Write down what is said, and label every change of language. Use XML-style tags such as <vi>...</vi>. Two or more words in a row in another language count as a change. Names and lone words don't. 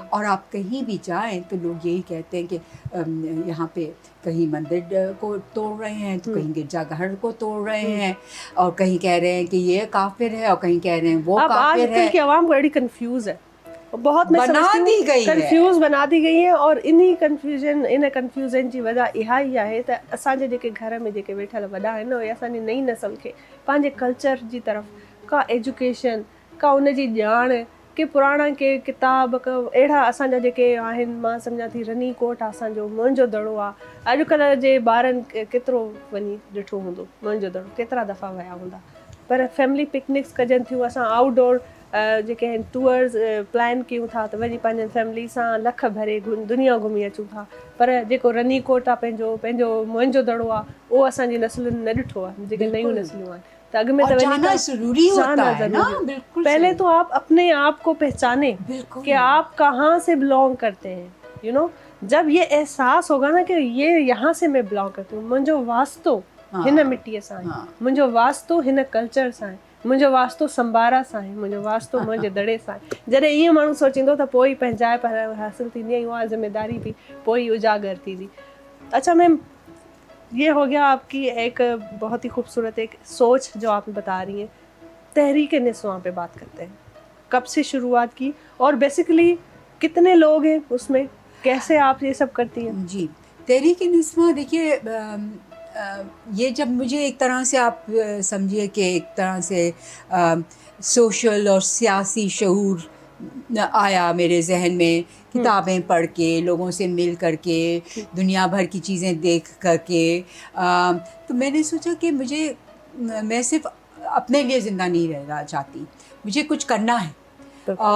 <ur>اور آپ کہیں بھی جائیں تو لوگ یہی کہتے ہیں کہ یہاں پہ کہیں مندر کو توڑ رہے ہیں، تو کہیں گرجا گھر کو توڑ رہے ہیں، اور کہیں کہہ رہے ہیں کہ یہ کافر ہے، اور کہیں کہہ رہے ہیں وہ کافر ہے. آج کل کی عوام بڑی کنفیوز ہے، بہت بنا دی گئی ہے, کنفیوز بنا دی گئی ہے.</ur> <sd>और इन्हीं कंफ्यूजन जी वजह इहा ई आहे त असांजे जेके घर में जेके वेठल वॾा आहिनि, उहे असांजी नई नस्ल खे पंहिंजे कल्चर जी तरफ़ का एजुकेशन, का उन जी ॼाण, के पुराणा के किताब, अहिड़ा असांजा जेके आहिनि, मां सम्झां थी रनी कोट असांजो, मुंहिंजो दड़ो आहे। अॼुकल्ह जे ॿारनि केतिरो वञी ॾिठो हूंदो मुंहिंजो दड़ो, केतिरा दफ़ा विया हूंदा। पर</sd> <en>family picnics</en> <sd>कजनि थियूं, असां आउटडोर जेके आहिनि टूअर्स प्लान कयूं था, त वञी पंहिंजे फैमिली सां लख भरे दुनिया घुमी अचूं था। पर जेको रनी कोट आहे, पंहिंजो मुंहिंजो दड़ो आहे, उहो असांजी नस्लुनि न ॾिठो आहे, जेके नयूं नस्लूं आहिनि। तो अग में तो</sd> <ur>جانا ضروری ہوتا ہے نا، بالکل. پہلے تو آپ اپنے آپ کو پہچانیں کہ آپ کہاں سے بلونگ کرتے ہیں,</ur> <en>you know.</en> <ur>جب یہ احساس ہوگا نا کہ یہ یہاں سے میں بلونگ کرتی ہوں,</ur> <sd>मुंहिंजो वास्तो हिन मिट्टीअ सां आहे, मुंहिंजो वास्तो हिन कल्चर सां आहे, मुंहिंजो वास्तो संबारा सां आहे, मुंहिंजो वास्तो मुंहिंजे दड़े सां आहे। जॾहिं ईअं माण्हू सोचींदो त पोइ ई पंहिंजाइप हासिलु थींदी आहे, उहा ज़िम्मेदारी बि पोइ ई उजागर थींदी।</sd> <ur>اچھا میم، یہ ہو گیا آپ کی ایک بہت ہی خوبصورت ایک سوچ جو آپ بتا رہی ہیں. تحریک نسواں پہ بات کرتے ہیں، کب سے شروعات کی اور بیسکلی کتنے لوگ ہیں اس میں، کیسے آپ یہ سب کرتی ہیں? جی، تحریک نسواں دیکھیے، یہ جب مجھے ایک طرح سے آپ سمجھیے کہ ایک طرح سے سوشل اور سیاسی شعور آیا میرے ذہن میں، کتابیں پڑھ کے، لوگوں سے مل کرکے، دنیا بھر کی چیزیں دیکھ کرکے، تو میں نے سوچا کہ میں صرف اپنے لیے زندہ نہیں رہنا چاہتی، مجھے کچھ کرنا ہے.</ur>